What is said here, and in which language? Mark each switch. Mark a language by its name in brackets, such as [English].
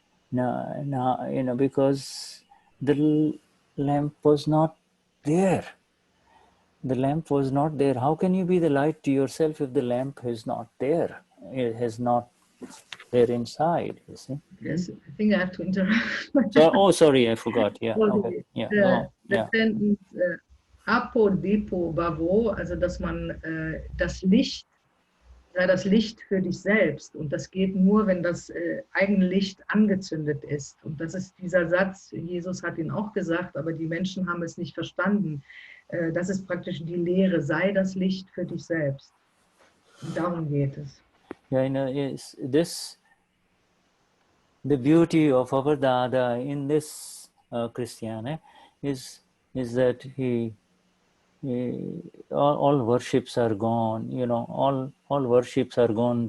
[English] Now, you know, because the lamp was not there. The lamp was not there. How can you be the light to yourself if the lamp is not there? It has not there inside, you see. Yes, I think I have to interrupt. Oh, sorry, I forgot. Yeah, okay. Yeah, no, yeah. [German] Sentence, Apo, Depo, Bhavo, also dass man das Licht, sei das Licht für dich selbst. Und das geht nur, wenn das eigene Licht angezündet ist. Und das ist dieser Satz, Jesus hat ihn auch gesagt, aber die Menschen haben es nicht verstanden. Das ist praktisch die Lehre, sei das Licht für dich selbst. Und darum geht es. [English] Yeah, you know, is this the beauty of our Dada in this Christiane is that he all worships are gone, you know, all worships are gone.